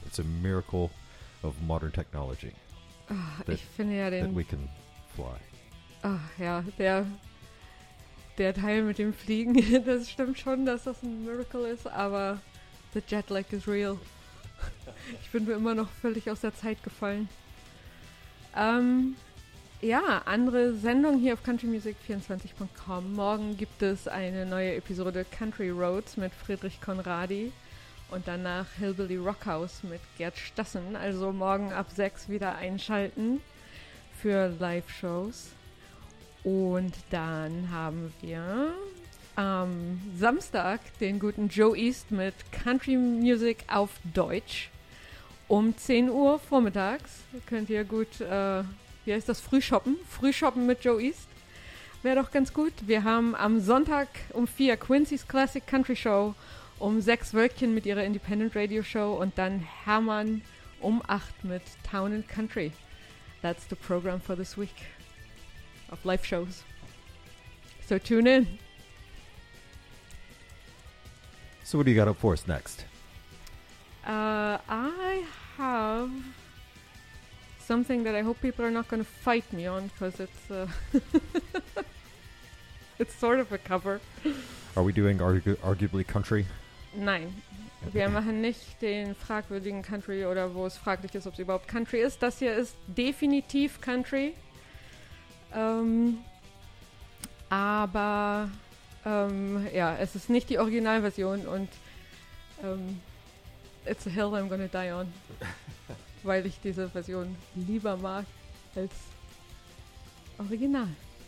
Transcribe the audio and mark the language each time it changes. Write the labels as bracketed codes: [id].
[en] It's a miracle of modern technology. [de] Ich finde [en] we can fly. [de] Ach ja, der Teil mit dem Fliegen, das stimmt schon, dass das ein Miracle ist, aber [en] the jetlag is real. [de] Ich bin mir immer noch völlig aus der Zeit gefallen. Ja, andere Sendung hier auf countrymusic24.com. Morgen gibt es eine neue Episode Country Roads mit Friedrich Conradi und danach Hillbilly Rockhouse mit Gerd Stassen. Also morgen ab 6 wieder einschalten für Live-Shows. Und dann haben wir am Samstag den guten Joe East mit Country Music auf Deutsch. Um 10 Uhr vormittags könnt ihr gut, Frühshoppen? Frühshoppen mit Joe East wäre doch ganz gut. Wir haben am Sonntag um 4 Quincy's Classic Country Show, um 6 Wölkchen mit ihrer Independent Radio Show und dann Hermann um 8 mit Town and Country. [en] That's the program for this week of live shows. So tune in. So what do you got up for us next? I have something that I hope people are not going to fight me on because it's it's sort of a cover. Are we doing arguably country? [de] Nein. Okay. Wir machen nicht den fragwürdigen Country oder wo es fraglich ist, ob es überhaupt Country ist. Das hier ist definitiv Country. Es ist nicht die Originalversion und [en] it's a hill I'm gonna die on, [de] weil ich diese Version lieber mag als Original.